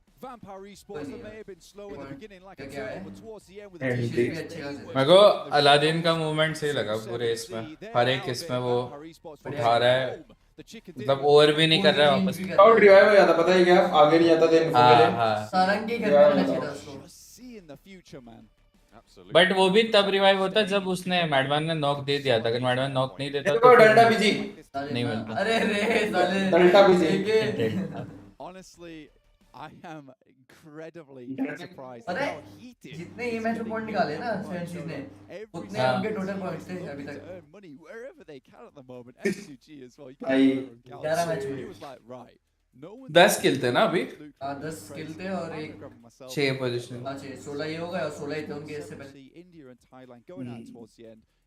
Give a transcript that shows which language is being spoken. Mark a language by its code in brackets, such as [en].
[en] Vampire esports that may have been slow in the beginning, like a turtle, but towards the end with the [hi] मेरे को Aladdin का movement सही लगा पूरे इसमें. हर एक इसमें वो उठा रहा है. मतलब ओवर भी नहीं कर रहा है वापस. Scout revive हो जाता, पता है क्या? आगे नहीं जाता देन. हाँ. सारंगी घर में रहना चाहिए उसको. बट वो भी तब रिवाइव होता जब उसने मैडमैन ने नॉक दे दिया था. अगर मैडमैन नॉक नहीं देता तो डंडा बीजी नहीं मिलता. अरे रे साले डंडा बीजी. [en] Honestly, I am incredibly surprised. [hi] अरे जितने ये मैच पॉइंट निकाले ना फ्रेंड्स ने उतने उनके टोटल पॉइंट्स थे अभी तक. [en] Money wherever they can at the moment. SUG as well. [hi] 11 match में. [en] He was like, right. [hi] 10 किल थे ना अभी. 10 किल थे और एक 6 पोजीशन. अच्छा 16 ये हो गया और 16 ही थे उनके इससे पहले. [en] India and Thailand going out towards the end.